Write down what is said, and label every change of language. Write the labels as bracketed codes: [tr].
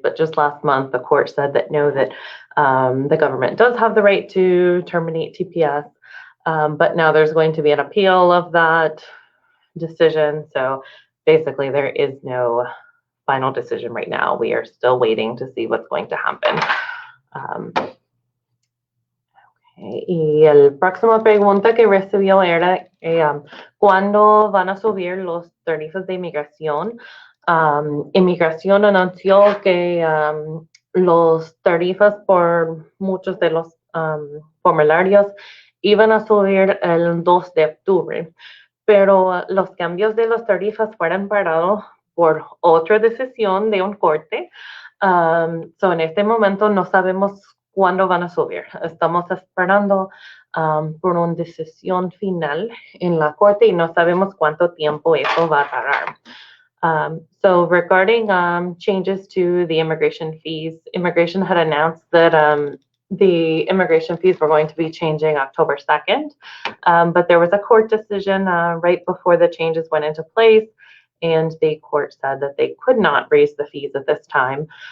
[en] But just last month, the court said that no, that the government does have the right to terminate TPS. But now there's going to be an appeal of that decision. So basically, there is no final decision right now. We are still waiting to see what's going to happen. [es] Y el próximo pregunta que recibió era ¿cuándo van a subir los tarifas de inmigración? Inmigración anunció que los tarifas por muchos de los formularios iban a subir el 2 de octubre, pero los cambios de las tarifas fueron parados por otra decisión de un corte. En este momento no sabemos cuándo van a subir. Estamos esperando por una decisión final en la corte y no sabemos cuánto tiempo eso va a tardar. [en] So regarding changes to the immigration fees, immigration had announced that the immigration fees were going to be changing October 2nd, but there was a court decision right before the changes went into place, and the court said that they could not raise the fees at this time.